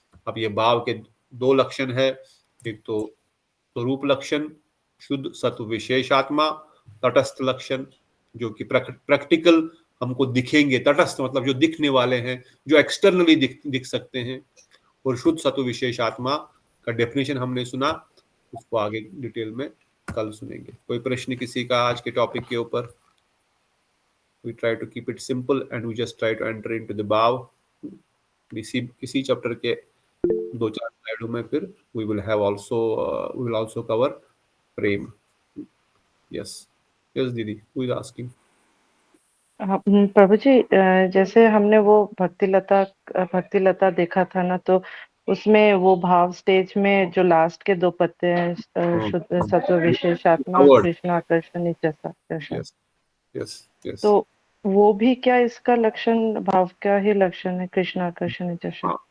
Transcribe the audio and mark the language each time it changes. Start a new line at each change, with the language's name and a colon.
Hindi: अब ये भाव के दो लक्षण है, एक तो स्वरूप लक्षण शुद्ध सत्व विशेष आत्मा, तटस्थ लक्षण जो कि प्रैक्टिकल हमको दिखेंगे। तटस्थ मतलब जो दिखने वाले हैं, जो एक्सटर्नली दिख सकते हैं। और शुद्ध सत्व विशेष आत्मा का डेफिनेशन हमने सुना, उसको आगे डिटेल में कल सुनेंगे। कोई प्रश्न किसी का आज के टॉपिक के ऊपर?
English: We try to keep it simple and we just try to enter into the bhav.
Hindi: किसी चैप्टर के 2-4 स्लाइडों में फिर
English: we will also cover
Hindi: Prem.
English: Yes didi, who is asking?
Hindi: प्रभु जी, जैसे हमने वो भक्ति लता देखा था ना, तो उसमें वो भाव स्टेज में जो लास्ट के 2 पत्ते हैं, शुद्ध सत्व विशेष आत्मा और कृष्ण आकर्षण आकर्षण।
English: Yes।
Hindi: तो वो भी क्या इसका लक्षण, भाव का ही लक्षण है, कृष्ण आकर्षण आकर्षण?